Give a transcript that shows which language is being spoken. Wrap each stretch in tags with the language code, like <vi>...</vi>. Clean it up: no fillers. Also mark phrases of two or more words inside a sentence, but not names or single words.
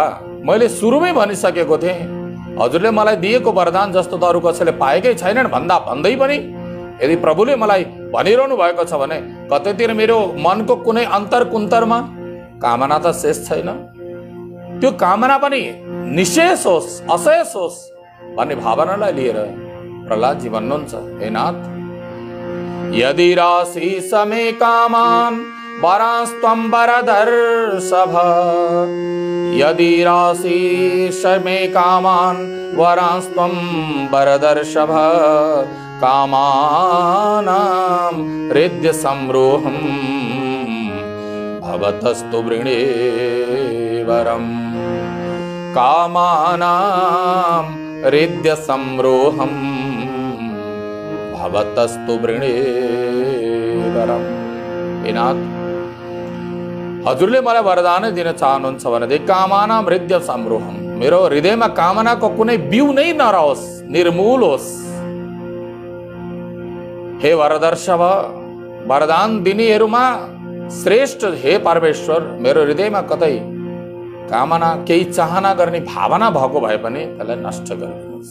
<ne>मैले सुरुमै भनिसकेको थिएँ, हजुरले मलाई दिएको वरदान जस्तो त अरू कसैले पाएकै छैनन् भन्दै पनि यदि प्रभुले मलाई भनिरहनु भएको छ भने कतैतिर मेरो मनको कुनै अन्तर कुन्तरमा कामना त शेष छैन, त्यो कामना पनि निशेष होस्, अशेष होस् भन्ने भावनालाई लिएर प्रहलादजी भन्नुहुन्छ,</ne> <sa>हे नाथ, यदि राशि समे कामान वरास्त्वं वरदर्शभ, यदि राशि समे कामान वरास्त्वं वरदर्शभ, कामानां हृदय संरोहम् भवतस्तु वृणे वरम्, कामानां हृदय संरोहम् भवतस्तु वृणे वरम्।</sa> <ne>हे नाथ, हजुरले मलाई वरदान दिन चाहनुहुन्छ भनेदेखि</ne> <sa>कामनां हृदय संरोहम्,</sa> <ne>मेरो हृदयमा कामनाको कुनै बिउ नै नरहोस्, निर्मूल होस्। हे वरदर्शभ, वरदान दिनेहरूमा श्रेष्ठ हे परमेश्वर, मेरो हृदयमा कतै कामना केही चाहना गर्ने भावना भएको भए पनि त्यसलाई नष्ट गरिदिनुहोस्।</ne>